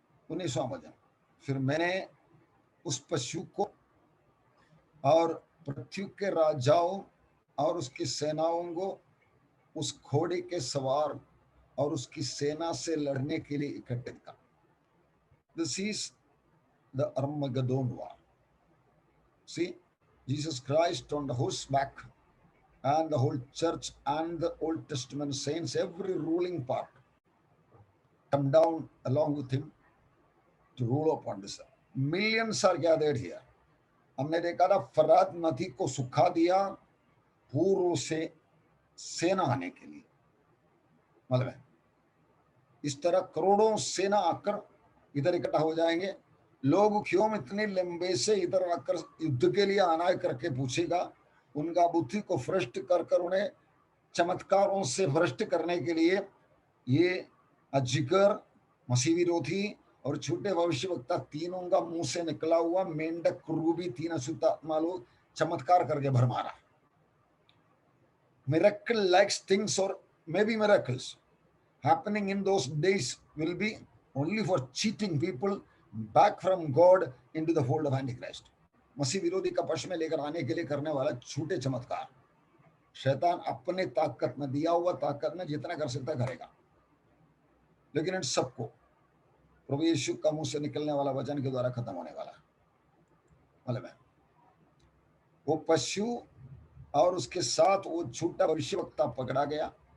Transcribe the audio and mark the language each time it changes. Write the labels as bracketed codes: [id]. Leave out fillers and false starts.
[hi] 19वां वचन, फिर मैंने उस पशु को और पृथ्वी के राजाओं और उसकी सेनाओं को उस घोड़े के सवार और उसकी सेना से लड़ने के लिए इकट्ठे किया। [en] This is the Armageddon war. See, Jesus Christ on the horseback and the whole church and the Old Testament saints, every ruling part, come down along with him to rule upon this earth. Millions are gathered here. [hi] हमने देखा था फरात नदी को सुखा दिया पूर्व से सेना आने के लिए। मतलब है, इस तरह करोड़ों सेना आकर इधर इकट्ठा हो जाएंगे। लोग क्यों इतने लंबे से इधर आकर युद्ध के लिए आना करके पूछेगा। उनका बुद्धि को भ्रष्ट कर कर उन्हें चमत्कारों से भ्रष्ट करने के लिए ये अजगर, मसीह विरोधी और छोटे भविष्यवक्ता तीनों का मुंह से निकला हुआ मेंढक क्रूबी 3 अशुद्ध आत्मा लोग चमत्कार करके भर मारा। [en] Miracle like things or maybe miracles happening in those days will be only for cheating people back from God into the fold of Antichrist. [hi] मसीह विरोधी का पक्ष में लेकर आने के लिए करने वाला झूठे चमत्कार शैतान अपने ताकत में, दिया हुआ ताकत में जितना कर सकता करेगा। लेकिन इन सबको प्रभु यीशु का मुंह से निकलने वाला वचन के द्वारा खत्म होने वाला। मतलब है, वो पशु और उसके साथ वो झूठा भविष्यवक्ता पकड़ा गया